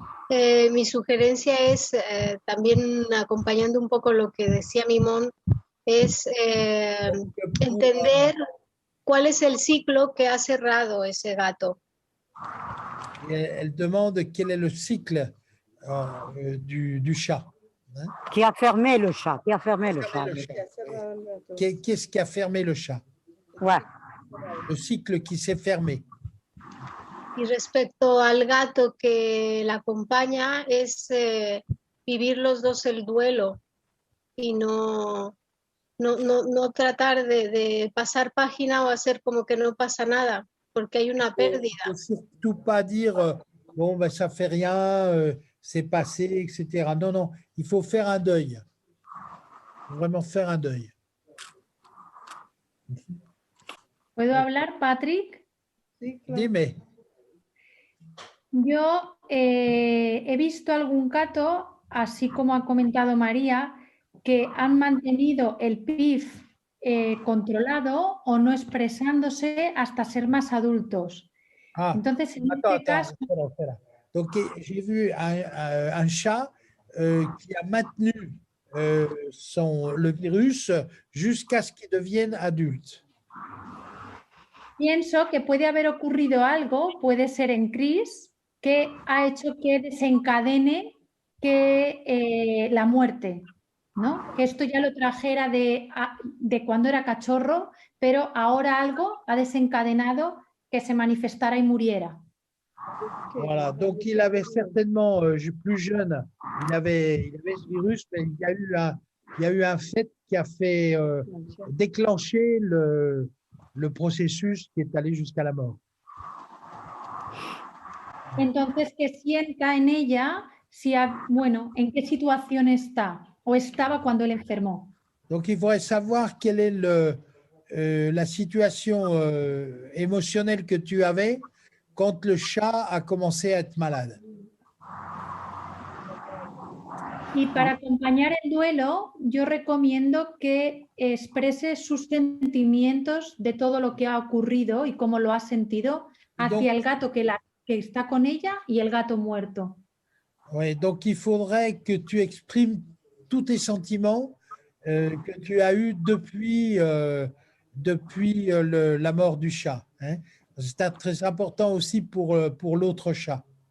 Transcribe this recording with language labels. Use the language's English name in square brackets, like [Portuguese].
[Spanish] Mi sugerencia es, también acompañando un poco lo que decía Mimón, es entender cuál es el ciclo que ha cerrado ese gato. [French] Elle demande quel est le cycle du chat. Hein? Qui a fermé le chat? Qui a fermé le chat? Qu'est-ce qui a fermé le chat? Ouais. Le cycle qui s'est fermé. [Spanish] Y respecto al gato que la acompaña, es vivir los dos el duelo y no tratar de pasar página o hacer como que no pasa nada, porque hay una pérdida. [French] Il ne faut surtout pas dire bon, ben, ça fait rien, c'est passé, etc. Non, non, il faut faire un deuil. Vraiment faire un deuil. [Spanish] ¿Puedo hablar, Patrick? Sí, claro. Dime. Yo he visto algún gato, así como ha comentado María, que han mantenido el PIF controlado o no expresándose hasta ser más adultos. [French] Ah, [Spanish] Entonces, en [French] attends, [Spanish] este caso, espera. [French] Donc, j'ai vu un chat qui a maintenu le virus jusqu'à ce qu'il devienne adulte. [Spanish] pienso que puede haber ocurrido algo, puede ser en Chris, que ha hecho que desencadene la muerte, ¿no? Que esto ya lo trajera de cuando era cachorro, pero ahora algo ha desencadenado que se manifestara y muriera. [French] Voilà, donc il avait certainement, plus jeune, il avait ce virus, mais il y a eu un fait qui a fait déclencher le processus qui est allé jusqu'à la mort. [Spanish] Entonces, que sienta en ella, bueno, en qué situación está o estaba cuando él enfermó. [French] Donc il faudrait savoir quelle est la situation émotionnelle que tu avais quand le chat a commencé à être malade. [Spanish] Y para acompañar el duelo, yo recomiendo que exprese sus sentimientos de todo lo que ha ocurrido y cómo lo ha sentido hacia el gato que está con ella y el gato muerto. [French] Oui, donc il faudrait que tu exprimes tous tes sentiments que tu as eus depuis la mort du chat. Hein. C'est très important aussi pour l'autre chat.